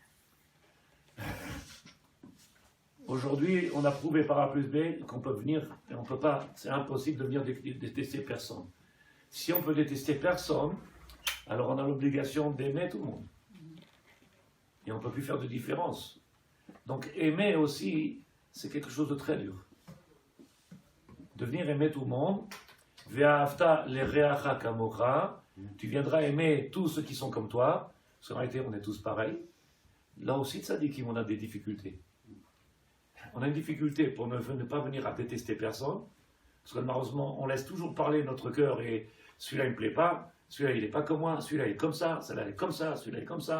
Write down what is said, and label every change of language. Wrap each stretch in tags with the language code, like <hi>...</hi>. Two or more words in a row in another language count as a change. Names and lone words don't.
<fr>Aujourd'hui, on a prouvé par A plus B qu'on peut venir, et on peut pas, c'est impossible de venir détester personne. Si on peut détester personne, alors on a l'obligation d'aimer tout le monde. Et on ne peut plus faire de différence. Donc aimer aussi, c'est quelque chose de très dur. De venir aimer tout le monde,</fr> <he>ואהבת לרעך כמוך,</he> <fr>tu viendras aimer tous ceux qui sont comme toi, parce qu'en réalité on est tous pareils. Là aussi, ça dit qu'on a des difficultés. On a une difficulté pour ne pas venir à détester personne, Parce que malheureusement, on laisse toujours parler notre cœur et celui-là, il ne me plaît pas, celui-là, il n'est pas comme moi, celui-là, il est comme ça, celui-là, il est comme ça, celui-là, il est comme ça.</fr>